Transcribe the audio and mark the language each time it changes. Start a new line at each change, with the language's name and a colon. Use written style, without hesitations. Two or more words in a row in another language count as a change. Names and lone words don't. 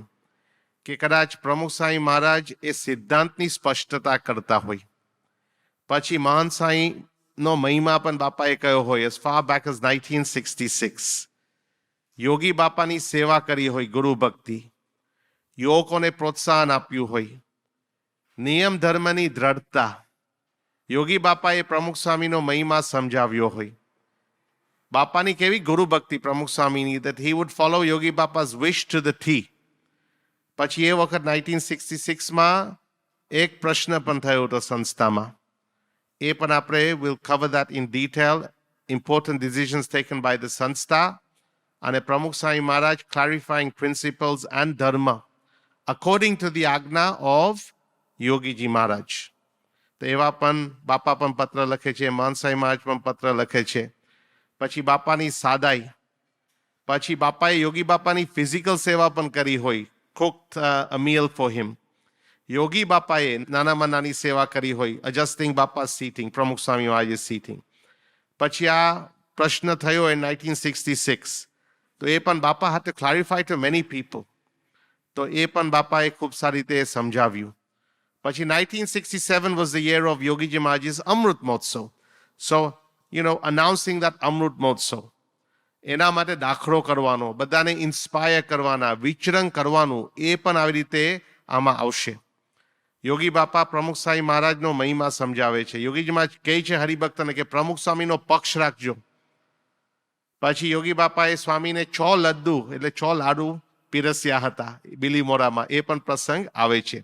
Gujarati: કે કદાચ પ્રમુખ સાંઈ મહારાજ એ સિદ્ધાંતની સ્પષ્ટતા કરતા હોય, પછી મહાન સાંઈનો મહિમા પણ બાપાએ કયો હોય
English: as far back as 1966.
Gujarati: યોગી બાપાની સેવા કરી હોય, ગુરુ ભક્તિ, યુવકોને પ્રોત્સાહન આપ્યું હોય, નિયમ ધર્મની દ્રઢતા, યોગી બાપાએ પ્રમુખ સ્વામીનો મહિમા સમજાવ્યો હોય, બાપાની કેવી ગુરુ ભક્તિ પ્રમુખ સ્વામીની,
English: that he would follow યોગી બાપા's wish to the T.
Gujarati: પછી એ વખત 1966માં એક પ્રશ્ન પણ થયો હતો સંસ્થામાં, એ પણ આપણે
English: will cover that in detail, important decisions taken by the
Gujarati: સંસ્થા અને
English: પ્રમુખ સ્વામી મહારાજ clarifying principles and dharma according to the આજ્ઞા of યોગીજી મહારાજ.
Gujarati: તો એવા પણ બાપા પણ પત્ર લખે છે, માનસાઈ મહારાજ પણ પત્ર લખે છે. પછી બાપાની સાદાઈ, પછી બાપાએ યોગી બાપાની ફિઝિકલ સેવા પણ કરી હોય,
English: cooked a meal for him.
Gujarati: યોગી બાપાએ નાનામાં નાની સેવા કરી હોય,
English: adjusting બાપા's seating,
Gujarati: પ્રમુખ સ્વામી મહારાજ's seating. પછી આ પ્રશ્ન થયો
English: in 1966,
Gujarati: તો એ પણ બાપા
English: had to clarify to many people.
Gujarati: તો એ પણ બાપાએ ખૂબ સારી રીતે સમજાવ્યું.
English: પછી 1967 was the year of Yogiji Maharaj's Amrut Mahotsav. So, announcing that Amrut Mahotsav.
Gujarati: એના માટે દાખલો કરવાનો, બધાને ઇન્સ્પાયર કરવાના, વિચરણ કરવાનું, એ પણ આવી રીતે આમાં આવશે. યોગી બાપા પ્રમુખ સ્વામી મહારાજનો મહિમા સમજાવે છે. યોગીજીમાં કહે છે હરિભક્તને કે પ્રમુખ સ્વામીનો પક્ષ રાખજો. પછી યોગી બાપાએ સ્વામીને 6 લડ્ડુ એટલે 6 લાડુ પીરસ્યા હતા બિલીમોરામાં, એ પણ પ્રસંગ આવે છે.